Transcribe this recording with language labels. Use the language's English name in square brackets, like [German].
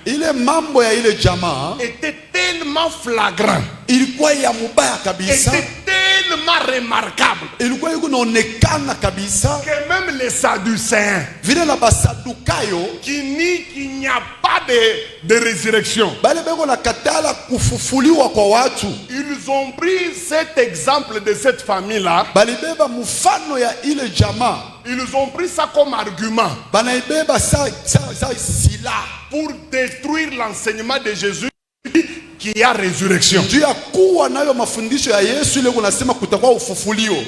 [Swahili] Ile mambo ya ile jamaa [French] était tellement flagrant, [Swahili] ilikuwa ya mubaya kabisa, [French] était tellement remarquable, [Swahili] ilikuwa inaonekana kabisa [French] que même les Sadducéens [Swahili] vile na basadukayo [French] qui nient qu'il n'y a pas de résurrection, [Swahili] bale beko na katala kufufuliwa kwa watu, [French] ils ont pris cet exemple de cette famille-là, [Swahili] balibeba mfano ya ile jamaa, [French] ils ont pris ça comme argument [Swahili] banaibeba sa sila [French] pour détruire l'enseignement de Jésus qu'il y a résurrection. [Swahili] juu ya kuwa nayo mafundisho ya Yesu ile kunasema kutakuwa ufufulio.